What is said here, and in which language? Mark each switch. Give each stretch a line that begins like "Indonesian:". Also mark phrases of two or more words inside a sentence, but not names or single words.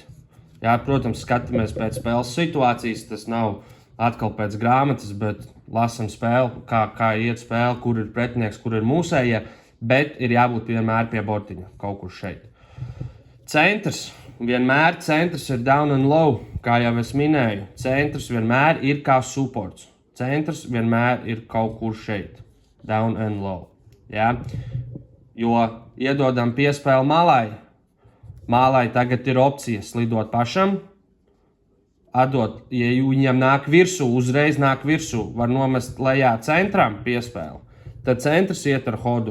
Latvian: Jā, protams, skatāmies pēc spēles situācijas, tas nav atkal pēc grāmatas, bet lasam spēli, kā iet spēle, kur ir pretinieks, kur ir mūsējie, bet ir jābūt vienmēr pie bortiņa, kaut kur šeit. Centrs ir
English: down and low,
Latvian: kā jau es minēju. Centrs vienmēr ir kā supports. Centrs vienmēr ir kaut kur šeit,
English: down and low.
Latvian: Jā? Jo iedodam piespēli malai. Malai tagad ir opcija slidot pašam, atdot, ja viņam nāk virsū, uzreiz nāk virsū, var nomest lejā centram piespēli. Tad centrs iet ar hodu.